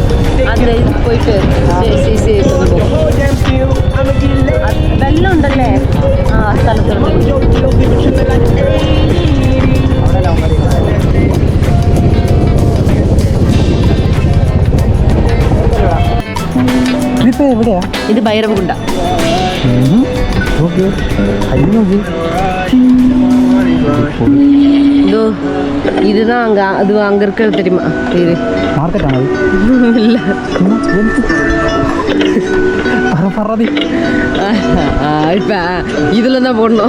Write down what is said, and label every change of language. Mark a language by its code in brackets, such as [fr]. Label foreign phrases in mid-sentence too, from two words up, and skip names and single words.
[ta] அந்த இது போயிட்டு [ml] വെള്ളം ഉണ്ടല്ലേ? ആ സ്ഥലത്തുണ്ട്. ഇതിപ്പോ എവിടെയാ? ഇത് ഭൈരവകുണ്ട. [ta] இதோ இதுதான் அங்க அது அங்க இருக்கிறது தெரியுமா? பேரு மார்க்கெட் ஆனது இல்ல. இப்ப இதுல தான் போடணும்.